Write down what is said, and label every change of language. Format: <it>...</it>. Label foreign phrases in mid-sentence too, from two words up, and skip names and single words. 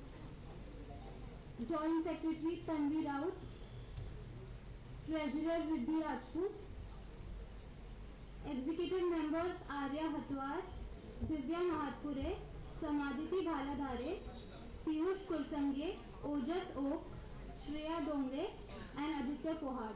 <en>Joint Secretary Tanvi Raut, Treasurer Riddhi Rajput, Executive Members Arya Hatwar, Divya Mahatpure, Samaditi Bhaladhare, Piyush Kursange, Ojas Oak, Shreya Dongre, and Aditya Pohad.</en>